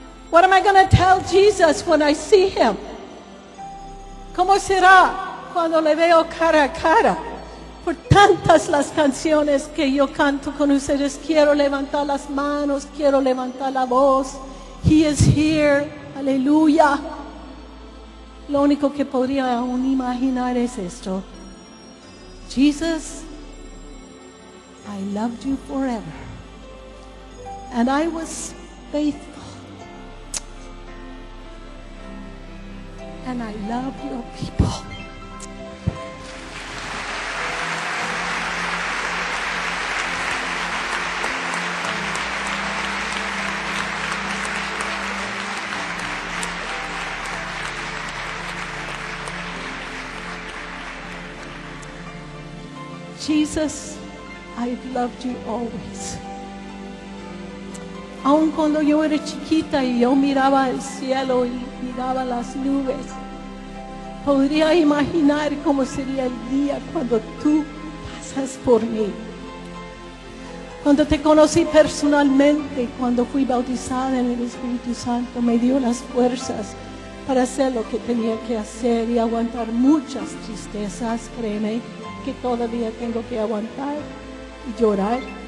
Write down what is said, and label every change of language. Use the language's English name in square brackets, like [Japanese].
[English] What am I going to tell Jesus when I see him? [Spanish] ¿Cómo será cuando le veo cara a cara? Por tantas las canciones que yo canto con ustedes, quiero levantar las manos, quiero levantar la voz. [English] He is here, [Spanish] aleluya. Lo único que podría aún imaginar es esto. [English] Jesus, I loved you forever, and I was faithful, and I love your people. Jesus, I've loved you always. [Spanish] Aun cuando yo era chiquita y yo miraba el cielo y miraba las nubes, podría imaginar cómo sería el día cuando tú pasas por mí. Cuando te conocí personalmente, cuando fui bautizada en el Espíritu Santo, me dio las fuerzas para hacer lo que tenía que hacer y aguantar muchas tristezas, créeme, que todavía tengo que aguantar y llorar.